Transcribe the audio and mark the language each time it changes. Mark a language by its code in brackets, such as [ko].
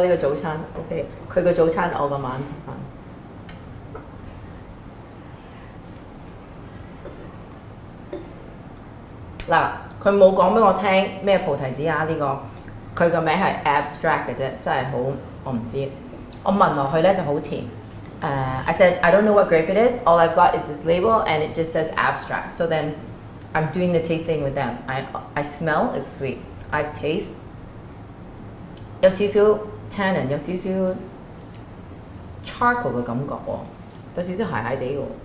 [yue] 呢個早餐 ，OK， 佢個早餐我個晚飯。嗱，佢冇講俾我聽咩菩提子啊？呢個佢個名係 abstract 嘅啫，真係好我唔知。我聞落去咧就好甜。 [en] I said I don't know what grape it is. All I've got is this label and it just says abstract. So then I'm doing the tasting with them. I smell it's sweet. I taste [yue] 有少少 tannin， 有少少 charcoal 嘅感覺喎，有少少鞋鞋地喎。